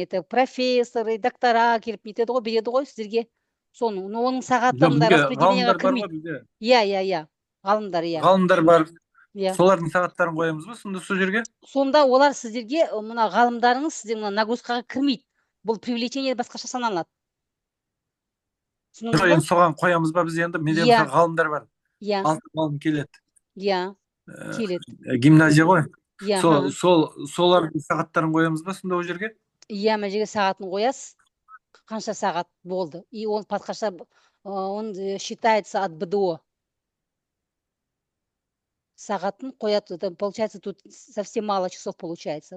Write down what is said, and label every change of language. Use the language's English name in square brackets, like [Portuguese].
[Kazakh] Это профессоры, доктора келіп нетеді ғой, береді ғой сіздерге. Соны, но оның сағаттарында распределениеға кірмейді. Иә. Ғалымдар, иә. Ғалымдар бар. Солардың сағаттарын қоямыз ба сонда сол жерге? Сонда олар сіздерге, мына ғалымдарыңыз сіздер нагрузкаға кірмейді. Бұл привлечение басқаша саналады. Енді соған қоямыз ба біз енді? Менде ғалымдар бар. Иә. 6 ғалым келеді. Иә, келеді. Гимназия ғой. Солардың сағаттарын қоямыз ба сонда ол жерге? Иә, мына жерге сағатын қоясыз. Қанша сағат болды. [Russian] И он басқаша, он считается от БДО. Сағатын қояды. Получается, тут совсем мало часов получается.